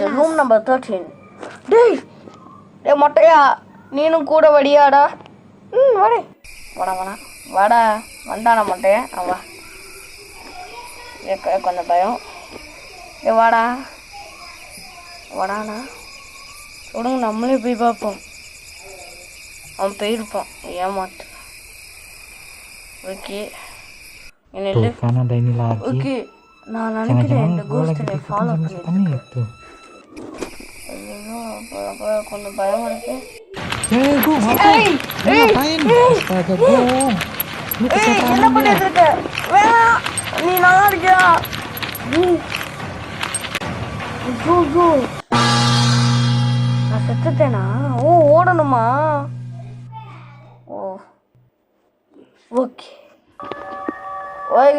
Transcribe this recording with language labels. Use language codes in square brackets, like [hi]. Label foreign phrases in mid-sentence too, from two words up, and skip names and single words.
[en] room number [ta] 13. டேய் டேய் மொட்டையா நீனும் கூட வடியாடா? வாடே வாடா வாடா வாடா வந்தானா மொட்டையா? வா கொஞ்சம் பயம். வாடா வாடாண்ணா சொல்லுங்க, நம்மளே போய் பார்ப்போம். அவன் போயிருப்பான் ஏமாத்து. ஓகே [id] Tuh kan ada ini lagi. [ta] ஓகே நான் நினைக்கிறேன் இந்த [id] gue lagi [ta] கோஸ்ட் [id] diikutin [ta] ஃபாலோ [id] sama setan [ta] பண்ணிட்டு [id] itu. [ta] அப்போ கொஞ்சம் பயமா இருக்கு. [id] Gung, ngapain? Astaga, Gung. Lu kesetanan [ta] என்ன [id] ya? [ta] பண்ணிட்டு இருக்க? வேணாம், நீ நல்லா இருக்கியா? ஐயோ, நான் செத்துட்டேனா? ஓ, ஓடணுமா? ஓ ஓகே ஓகே.